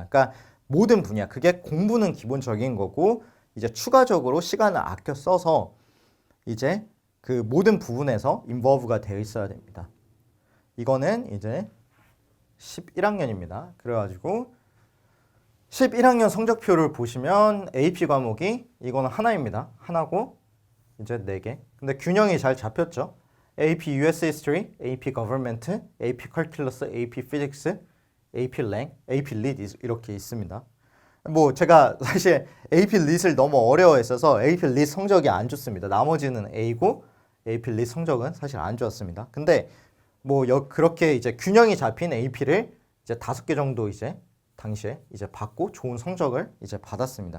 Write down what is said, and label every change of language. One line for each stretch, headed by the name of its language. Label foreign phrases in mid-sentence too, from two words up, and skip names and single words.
Korean: 그러니까 모든 분야, 그게 공부는 기본적인 거고 이제 추가적으로 시간을 아껴 써서 이제 그 모든 부분에서 인볼브가 되어 있어야 됩니다. 이거는 이제 11학년입니다. 그래가지고 11학년 성적표를 보시면 AP 과목이 이거는 하나입니다. 하나고 이제 4개. 근데 균형이 잘 잡혔죠. AP US History, AP Government, AP Calculus, AP Physics, AP Lang, AP Lit 이렇게 있습니다. 뭐 제가 사실 AP 릿을 너무 어려워했어서 AP 릿 성적이 안 좋습니다. 나머지는 A고 AP 릿 성적은 사실 안 좋았습니다. 근데 뭐 그렇게 이제 균형이 잡힌 AP를 이제 5개 정도 이제 당시에 이제 받고 좋은 성적을 이제 받았습니다.